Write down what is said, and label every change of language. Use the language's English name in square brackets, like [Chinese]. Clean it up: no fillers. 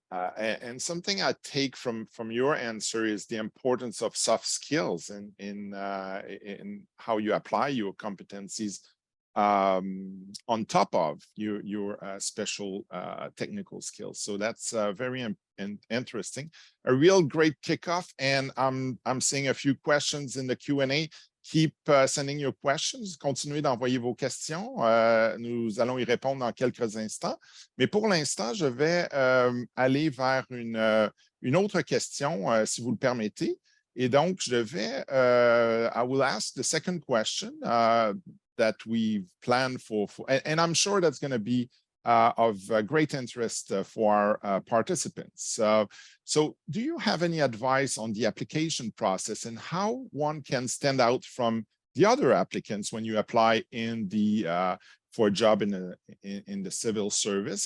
[English] And something I take from your answer is the importance of soft skills in how you apply your competencies on top of your special technical skills. So that's very interesting. A real great kickoff. And I'm seeing a few questions in the Q&A. Keep sending your questions. [French] Continuez d'envoyer vos questions. Nous allons y répondre dans quelques instants. Mais pour l'instant, je vais aller vers une autre question, si vous le permettez. Et donc, je vais, [English] I will ask the second question that we've planned for and I'm sure that's going to be of great interest for our participants. So do you have any advice on the application process and how one can stand out from the other applicants when you apply in the for a job in the civil service?